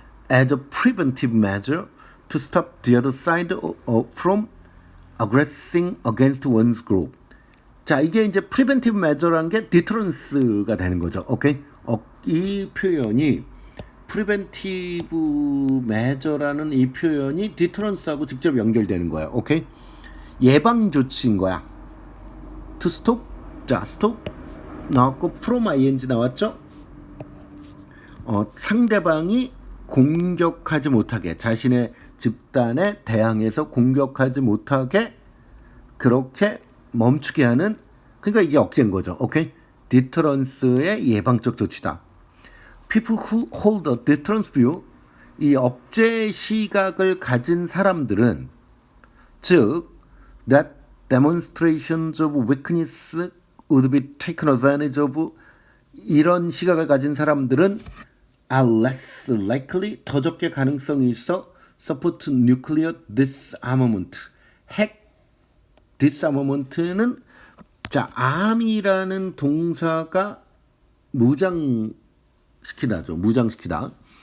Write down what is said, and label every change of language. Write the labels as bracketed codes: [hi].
[en] as a preventive measure to stop the other side from aggressing against one's group. [ko] 자, 이게 이제 preventive measure란 게 deterrence가 되는 거죠. 오케이? 이 표현이 preventive measure라는 이 표현이 deterrence하고 직접 연결되는 거야. 오케이? 예방 조치인 거야. [en] to stop. [ko] 자, stop 나왔고 from ing 나왔죠? 상대방이 공격하지 못하게, 자신의 집단에 대항해서 공격하지 못하게 그렇게 멈추게 하는, 그러니까 이게 억제인 거죠. 오케이? 디터런스의 예방적 조치다. [en] People who hold a deterrence view, [ko] 이 억제 시각을 가진 사람들은, 즉 [en] that demonstrations of weakness would be taken advantage of, [ko] 이런 시각을 가진 사람들은 [en] are less likely [ko] 더 적게 가능성이 있어 [en] support nuclear disarmament [ko] 핵 disarmament는 자 arm이라는 동사가 무장시키다죠. 무장시키다.